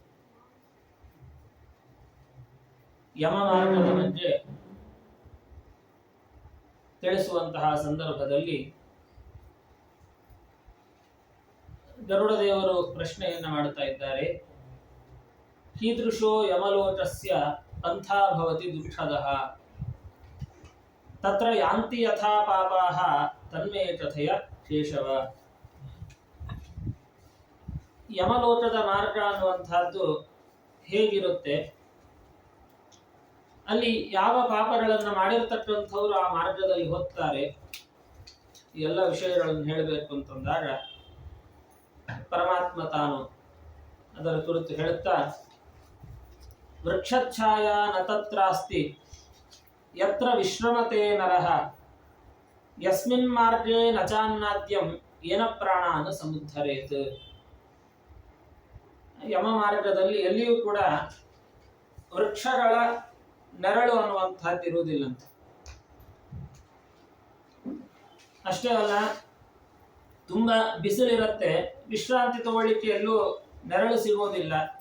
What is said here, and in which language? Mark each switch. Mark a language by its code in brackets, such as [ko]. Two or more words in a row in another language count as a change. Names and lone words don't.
[kn] ಯಮ ಮಾರ್ಗದ ಬಗ್ಗೆ ತಿಳಿಸುವಂತಹ ಸಂದರ್ಭದಲ್ಲಿ ಗರುಡ ದೇವರು ಪ್ರಶ್ನೆಯನ್ನು ಮಾಡುತ್ತಾ ಇದ್ದಾರೆ. [sa] ಕೀದೃಶೋ ಯಮಲೋಕಸ್ಯ ಪಂಥಾ ಭವತಿ ದುಃಖದಃ ತತ್ರ ಯಾಂತಿ ಯಥಾ ಪಾಪಾಃ ತನ್ಮೇ ಕಥಯ ಕೇಶವ. [kn] ಯಮಲೋಕದ ಮಾರ್ಗ ಅನ್ನುವಂತಹದ್ದು ಹೇಗಿರುತ್ತೆ, ಅಲ್ಲಿ ಯಾವ ಪಾಪಗಳನ್ನು ಮಾಡಿರ್ತಕ್ಕಂಥವ್ರು ಆ ಮಾರ್ಗದಲ್ಲಿ ಹೋಗ್ತಾರೆ, ಎಲ್ಲ ವಿಷಯಗಳನ್ನು ಹೇಳಬೇಕು ಅಂತಂದಾಗ ಪರಮಾತ್ಮ ತಾನು ಅದರ ಕುರಿತು ಹೇಳುತ್ತಾ, [sa] ವೃಕ್ಷಛಾಯಾ ನ ತತ್ರಾಸ್ತಿ ಯತ್ರ ವಿಶ್ರಮತೆ ನರಃ ಯಸ್ಮಿನ್ ಮಾರ್ಗೇ ನ ಚಾನ್ನಾದ್ಯಂ ಏನ ಪ್ರಾಣಾನ್ ಸಮುದ್ಧರೇತ್. [kn] ಯಮ ಮಾರ್ಗದಲ್ಲಿ ಎಲ್ಲಿಯೂ ಕೂಡ ವೃಕ್ಷಗಳ ನೆರಳು ಅನ್ನುವಂತಹದ್ದು ಇರುವುದಿಲ್ಲಂತೆ. ಅಷ್ಟೇ ಅಲ್ಲ, ತುಂಬಾ ಬಿಸಿಲಿರುತ್ತೆ, ವಿಶ್ರಾಂತಿ ತಗೊಳ್ಳಿಕ್ಕೆ ಎಲ್ಲೂ ನೆರಳು ಸಿಗೋದಿಲ್ಲ.